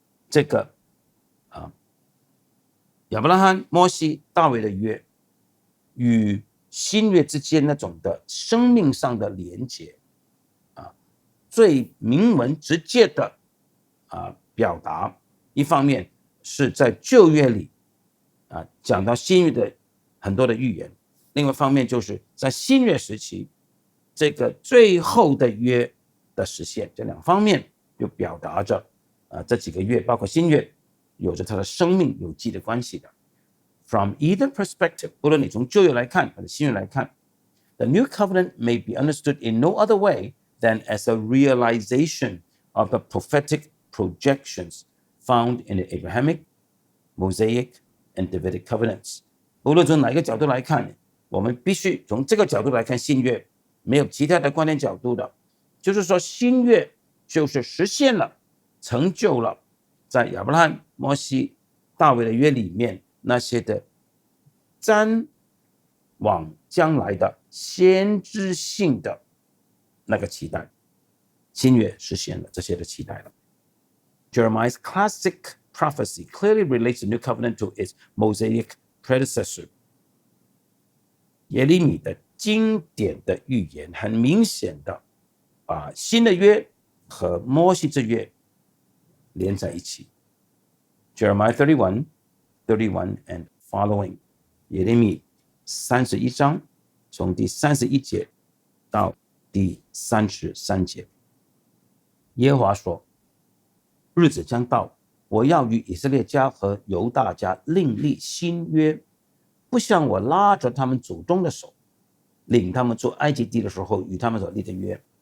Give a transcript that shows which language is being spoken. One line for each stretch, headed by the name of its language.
Chinese: 这个亚伯拉罕、摩西、大卫的约与新约之间那种的生命上的连结，最明文直接的表达，一方面是在旧约里讲到新约的很多的预言，另外一方面就是在新约时期这个最后的约的实现，这两方面就表达着这几个月包括新约有着它的生命有机的关系的。
English: From either perspective,
Chinese: 不论你从旧约来看或者新约来看，
English: the new covenant may be understood in no other way than as a realization of the prophetic projections found in the Abrahamic, Mosaic, and Davidic covenants.
Chinese: 无论从哪一个角度来看，我们必须从这个角度来看新约，没有其他的观点角度的。就是说，新约就是实现了、成就了在亚伯拉罕、摩西、大卫的约里面那些的瞻往将来的先知性的那个期待。新约实现了这些的期待了。
English: Jeremiah's classic prophecy clearly relates the new covenant to its Mosaic predecessor.
Chinese: 耶利米的经典的预言很明显的把新的约和摩西之约连在一起。
English: Jeremiah 31 and following.
Chinese: 耶利米31章从第31节到第33节。耶和华说，日子将到，我要与以色列家和犹大家另立新约，不像我拉着他们祖宗的手，领他们出埃及地的时候与他们所立的约。